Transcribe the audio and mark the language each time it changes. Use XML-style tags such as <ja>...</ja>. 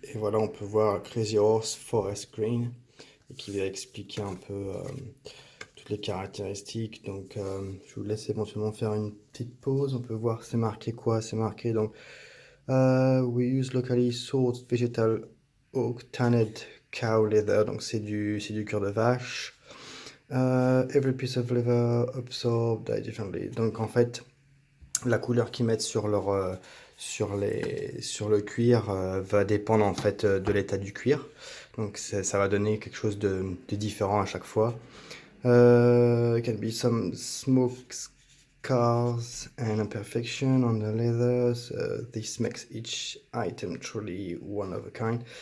<fr>Et voilà, on peut voir Crazy Horse Forest Green. Et qui va expliquer un peu toutes les caractéristiques. Donc, je vous laisse éventuellement faire une petite pause. On peut voir c'est marqué quoi. C'est marqué donc</fr> <en>we use locally sourced vegetal oak tanned cow leather.</en> <fr>Donc c'est du cuir de vache.</fr> <en>Every piece of leather absorbed differently.</en> <fr>Donc en fait la couleur qu'ils mettent sur leur sur le cuir va dépendre en fait de l'état du cuir. Donc ça va donner quelque chose de différent à chaque fois.</fr> <en>Can be some smoke scars and imperfection on the leathers. This makes each item truly one of a kind.</en>